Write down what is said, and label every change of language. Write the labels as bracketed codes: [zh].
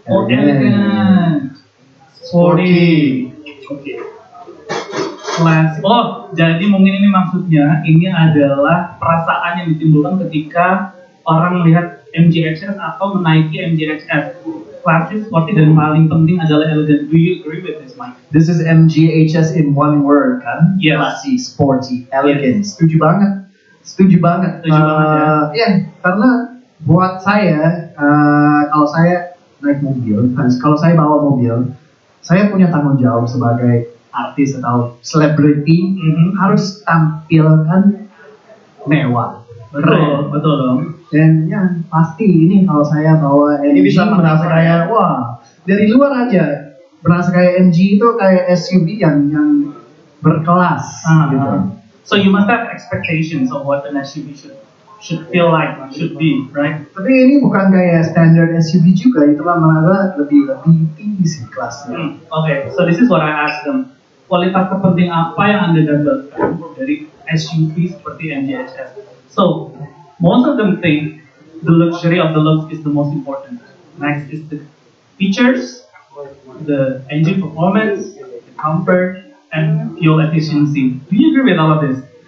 [en] Oh, elegant. Sporty. [id] Oke. [en] Class. [id] Oh, jadi mungkin ini maksudnya ini adalah perasaan yang ditimbulkan ketika orang melihat MGHS atau menaiki MGHS. Klasik, sporty, dan paling penting adalah elegant. [en] Do you agree with this, Mike? This is MGHS in one word, kan? Yes. Classy, sporty, elegant. [id] Setuju banget. Ya, karena buat saya, kalau saya naik mobil, kalau saya bawa mobil, saya punya tanggung jawab sebagai artis atau selebriti harus tampilkan mewah. Betul dong. Dan ya pasti ini kalau saya bawa MG bisa merasa mencover, kayak wah, dari luar aja berasa kayak MG itu kayak SUV yang berkelas gitu. [en] So you must have expectations of what an SUV should feel like, should be, right? [id] Tapi ini bukan kayak standar SUV juga, itulah malah lebih tinggi sih kelasnya. [en] Okay, so this is what I asked them. [id] Kualitas terpenting apa yang Anda dapatkan dari SUV seperti MGHS? [en] So, most of them think the luxury of the looks is the most important. Next is the features, the engine performance, the comfort, and fuel efficiency. Do you agree with all of this?